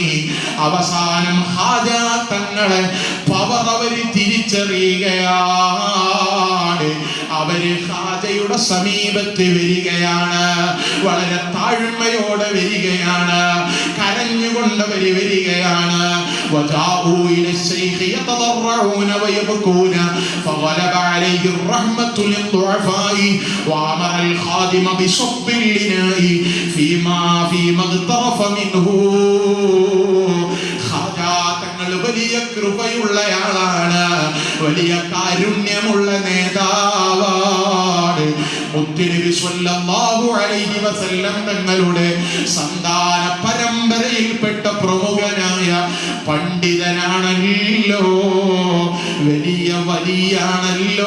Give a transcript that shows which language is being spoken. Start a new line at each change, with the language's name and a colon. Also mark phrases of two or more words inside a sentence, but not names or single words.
Malayalam: അവസാനം ഖാജ തങ്ങളെ പവർ അവര് തിരിച്ചറിയുകയാണ്. അവര് ഖാജയുടെ സമീപത്ത് വരികയാണ്. വളരെ താഴ്മയോടെ വരികയാണ്. കരഞ്ഞുകൊണ്ടവര് വരികയാണ്.
Arabic: وجاءوا إلى الشيخ يتضرعون ويبكون فغلب عليه الرحمة للضعفاء وأمر الخادم بصب الإناء فيما اغترف منه.
Malayalam: തങ്ങൾ വലിയ കൃപയുള്ളയാളാണ്, വലിയ കാരുണ്യമുള്ള നേതാവാണ്. മുത്തുനബി
Arabic: صلى الله عليه وسلم
Malayalam: തങ്ങളുടെ സന്താന പരമ്പരയിൽപ്പെട്ട പ്രമുഖനായ പണ്ഡിതനാണല്ലോ, വലിയ വലിയാണല്ലോ.